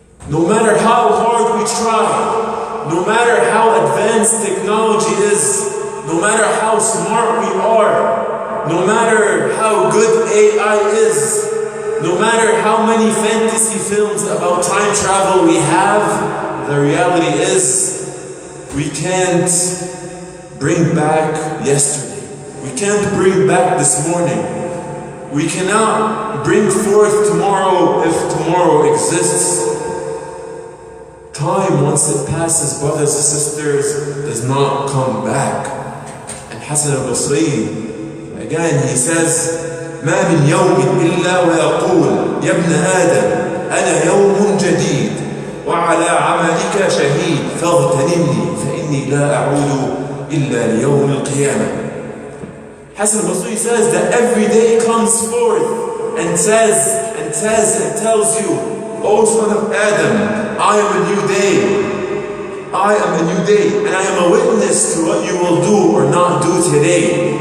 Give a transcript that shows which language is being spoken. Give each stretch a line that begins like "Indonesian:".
English: No matter how hard we try, no matter how advanced technology is, no matter how smart we are, no matter how good AI is, no matter how many fantasy films about time travel we have, the reality is we can't bring back yesterday. We can't bring back this morning. We cannot bring forth tomorrow if tomorrow exists. Time, once it passes, brothers and sisters, does not come back. And Hassan al-Basri, again, he says,
Arabic: ما من يوم إلا ويقول يا ابن آدم أنا يوم جديد وعلى عملك شهيد فاغتنمني فإني لا أعود إلا ليوم القيامة.
English: Hassan al-Basri says that every day comes forth and tells you, O son of Adam, I am a new day. I am a new day, and I am a witness to what you will do or not do today.